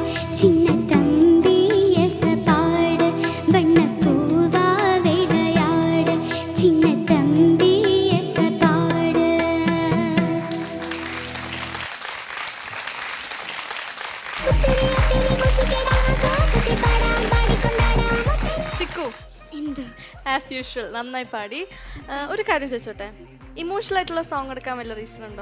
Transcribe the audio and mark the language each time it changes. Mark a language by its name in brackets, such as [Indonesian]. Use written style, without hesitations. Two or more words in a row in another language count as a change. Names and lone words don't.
[Tamil] சின்ன தம்பி எசப்பாடு வண்ணப்பூவா விளையாடு சின்ன தம்பி எசப்பாடு. [Malayalam] ചിക്കു എന്ത് [English] as usual [Malayalam] നന്നായി പാടി. ഒരു കാര്യം ചോദിച്ചോട്ടെ, ഇമോഷണൽ ആയിട്ടുള്ള സോങ് എടുക്കാൻ വല്ല റീസൺ ഉണ്ടോ?